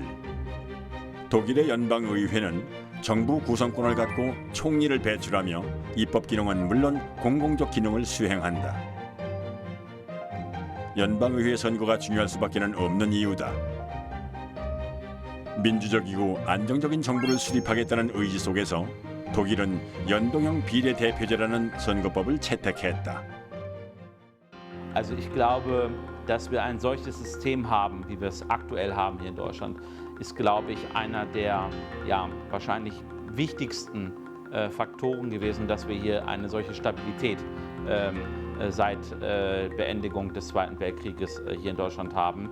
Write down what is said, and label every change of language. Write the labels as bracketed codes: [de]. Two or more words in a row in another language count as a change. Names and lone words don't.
[ko] 독일의 연방의회는 정부 구성권을 갖고 총리를 배출하며 입법 기능은 물론 공공적 기능을 수행한다. 연방의회 선거가 중요할 수밖에 없는 이유다. 민주적이고 안정적인 정부를 수립하겠다는 의지 속에서 독일은 연동형 비례대표제라는 선거법을 채택했다. [de] Also ich glaube, dass wir ein solches System haben, wie wir es aktuell haben hier in Deutschland, ist, glaube ich, einer der wahrscheinlich wichtigsten Faktoren gewesen, dass wir hier eine solche Stabilität seit Beendigung des Zweiten Weltkrieges hier in Deutschland haben.